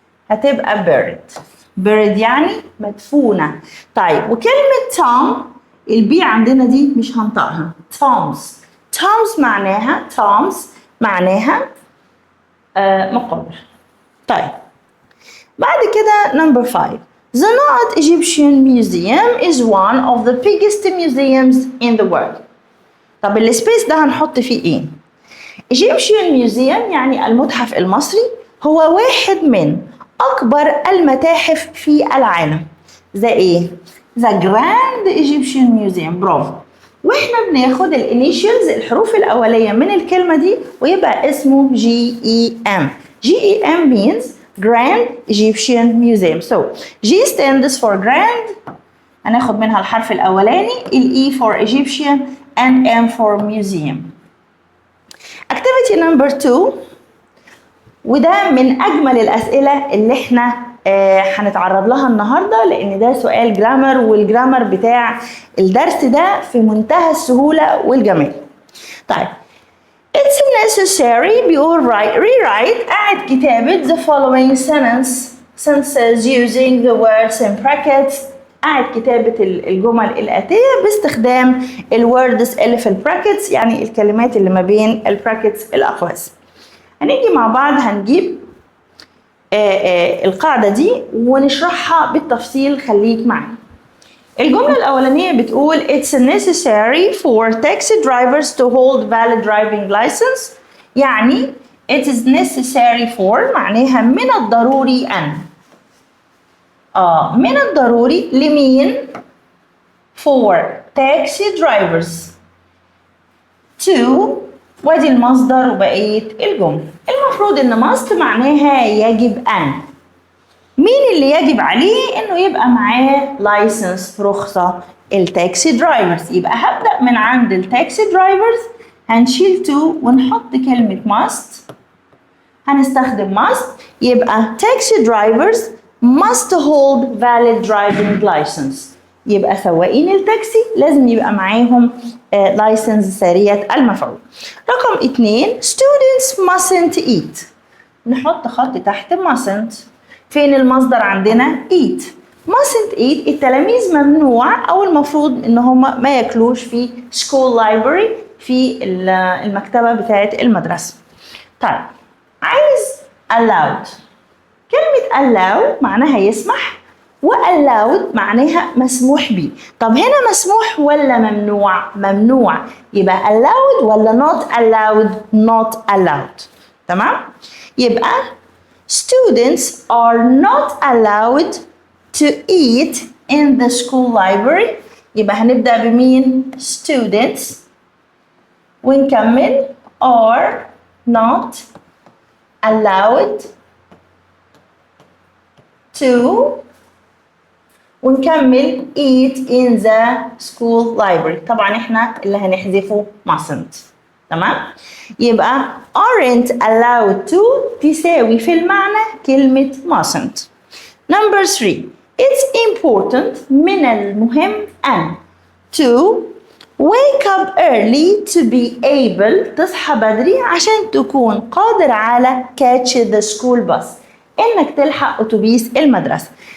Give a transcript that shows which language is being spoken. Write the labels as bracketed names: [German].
[Arabic] هتبقى buried يعني مدفونة. طيب وكلمة توم البي عندنا دي مش هنطقها. تومز معناها مقابر. طيب بعد كده number 5. [English] The Na'at Egyptian Museum is one of the biggest museums in the world. [Arabic] طب السبيس ده هنحط فيه ايه؟ Egyptian Museum يعني المتحف المصري هو واحد من أكبر المتاحف في العالم. [English] زي ايه؟ The Grand Egyptian Museum. [Arabic] برافو. واحنا بناخد الانيشيالز الحروف الأولية من الكلمة دي ويبقى اسمه GEM. [English] GEM means Grand Egyptian Museum. So G stands for Grand. [Arabic] هناخد منها الحرف الأولاني ال [English] E for Egyptian and M for Museum. Activity number 2 [Arabic] وده من أجمل الأسئلة اللي احنا هنتعرض لها النهارده لأن ده سؤال جرامر والجرامر بتاع الدرس ده في منتهى السهولة والجمال. [English] طيب It's necessary بيقول rewrite [Arabic] أعد كتابة [English] the following sentences using the words in brackets. [Arabic] أعد كتابة الجمل الآتية باستخدام الوردز اللي في البراكتس يعني الكلمات اللي ما بين البراكتس الأقواس. هنيجي مع بعض هنجيب القاعدة دي ونشرحها بالتفصيل. خليك معي. الجملة الأولانية بتقول [English] It's necessary for taxi drivers to hold valid driving license. [Arabic] يعني [English] it is necessary for [Arabic] معناها من الضروري أن. من الضروري لمين؟ [English] for taxi drivers to [Arabic] وادي المصدر وبقية الجملة. المفروض إن must معناها يجب أن. مين اللي يجب عليه إنه يبقى معاه license رخصة؟ التاكسي درايفرز. يبقى هبدأ من عند التاكسي درايفرز هنشيل to ونحط كلمة must. [English] هنستخدم must يبقى taxi drivers must hold valid driving license. [Arabic] يبقى سواقين التاكسي لازم يبقى معاهم لايسنس سارية المفعول. [English] رقم 2 students mustn't eat. [Arabic] نحط خط تحت mustn't. فين المصدر عندنا؟ eat. [English] mustn't eat [Arabic] التلاميذ ممنوع أو المفروض إن هم ما ياكلوش في school library في المكتبة بتاعة المدرسة. طيب عايز allowed. كلمة allow معناها يسمح allowed معناها مسموح بيه. طب هنا مسموح ولا ممنوع؟ ممنوع، يبقى allowed ولا [English] not allowed؟ [Arabic] not allowed. [English] تمام؟ يبقى students are not allowed to eat in the school library. [Arabic] يبقى هنبدأ بمين؟ [English] students ونكمل are not allowed to ونكمل eat in the school library. [Arabic] طبعا احنا اللي هنحذفه mustn't. تمام؟ يبقى [English] aren't allowed to [Arabic] تساوي في المعنى كلمة mustn't. [English] Number 3. It's important [Arabic] من المهم أن [English] to wake up early to be able [Arabic] تصحى بدري عشان تكون قادر على catch [English] the school bus [Arabic] إنك تلحق أتوبيس المدرسة.